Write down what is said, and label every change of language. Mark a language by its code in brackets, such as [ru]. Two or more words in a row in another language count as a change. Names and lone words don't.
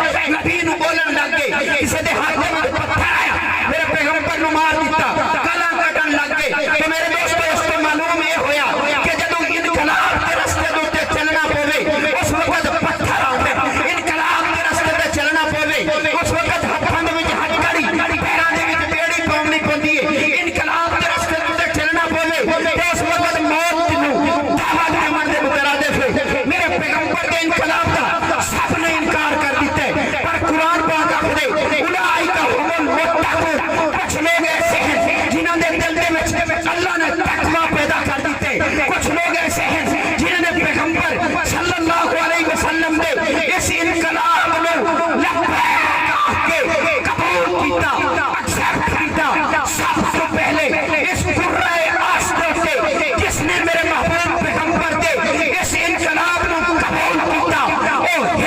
[pa] نبی نو بولن لگ گئے کسی دے ہاتھ میں پتھر آیا میرے پیغمبر نو مار دیتا گالاں کڈن لگ گئے تو میرے دوستو اس کو معلوم یہ ہویا کہ جدوں انقلاب کے رستے تے چلنا پوے اس وقت پتھر آندے انقلاب کے رستے تے چلنا پوے اس وقت ہتھاں دے وچ ہتھکڑی پیراں دے وچ بیڑی پاونی پوندی ہے انقلاب کے رستے تے چلنا پوے تے اس وقت موت نو دعوت دیون دے مترادف ہے میرے پیغمبر دے انقلاب دا سب نے انکار کر دیتا ہے پر قرآن پاک آخدے [ar] اولئک هم المتقون [pa] کچھ لوگ ایسے ہیں جنہاں دے دل دے وچ اللہ نے تقوی پیدا کر دیتے کچھ لوگ ایسے ہیں جنہاں نے پیغمبر [ar] صلی اللہ علیہ وسلم [pa] دے اس انقلاب نو لبیک کے قبول کیتا ایکسپٹ کیتا سب سے پہلے اس قرہ آسد سے جس نے میرے محبوب پیغمبر دے اس انقلاب نو قبول کیتا او